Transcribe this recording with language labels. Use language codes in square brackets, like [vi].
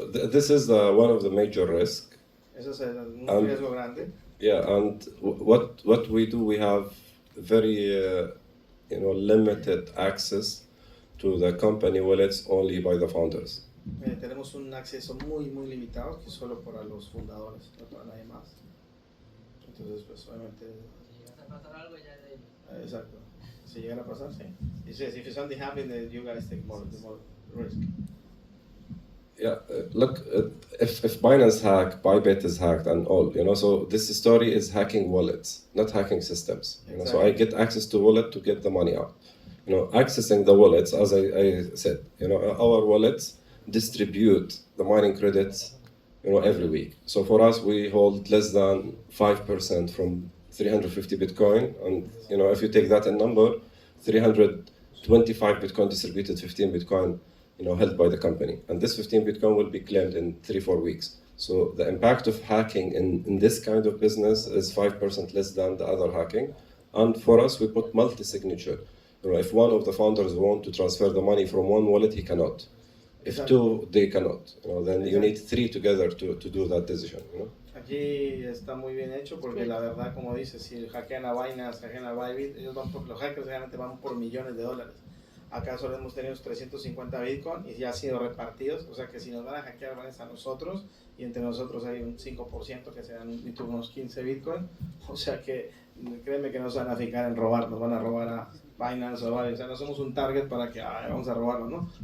[en] This is one of the major risks. [es] Eso es un riesgo grande. [en] Yeah, and what we do, we have very you know, limited access to the company wallets only by the founders. [es] Tenemos un acceso muy limitado que solo para los fundadores, no para nadie más. Entonces, pues obviamente. Si llega a pasar algo ya de ellos. Exacto. Si llegara a pasar, sí. [en] He says if something happens, then you guys take more risk. Yeah, look, if Binance hack, Bybit is hacked and all, you know, so this story is hacking wallets, not hacking systems. You know, so I get access to wallet to get the money out. You know, accessing the wallets, as I said, you know, our wallets distribute the mining credits, you know, every week. So for us, we hold less than 5% from 350 Bitcoin. And, you know, if you take that in number, 325 Bitcoin distributed, 15 Bitcoin, you know, held by the company. And this 15 Bitcoin will be claimed in 3-4 weeks. So the impact of hacking in this kind of business is 5% less than the other hacking. And for us, we put multi-signature. You know, if one of the founders want to transfer the money from one wallet, he cannot. If two, they cannot. You know, then you need 3 together to do that decision. You know? [es] Aquí está muy bien hecho porque la verdad, como dices, si hackean a Binance, hackean a Bybit, ellos van por, los hackers realmente van por millones de dólares. Acá solo hemos tenido 350 Bitcoin y ya han sido repartidos, o sea que si nos van a hackear van a nosotros y entre nosotros hay un 5% que serán unos 15 Bitcoin, o sea que créeme que no se van a fijar en robar, nos van a robar a Binance o Binance, o sea no somos un target para que vamos a robarlo, ¿no?